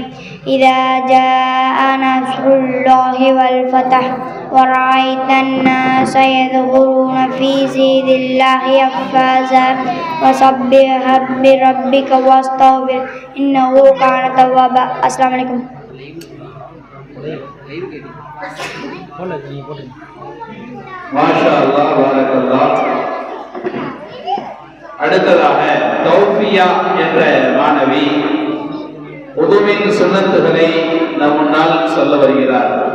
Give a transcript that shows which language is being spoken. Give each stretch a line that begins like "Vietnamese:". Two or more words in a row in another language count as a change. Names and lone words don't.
Arabic: إذا جاء نصر الله والفتح ورأيت الناس يدخلون في دين الله أفواجا فسبح بربك واستغفر إنه كان توابا. السلام عليكم. ما شاء الله بارك الله.
Tamil: அடுத்ததாக தௌஃபியா என்ற மாணவி உதுவின் சுன்னத்துகளை நம் முன்னால் சொல்ல வருகிறார்.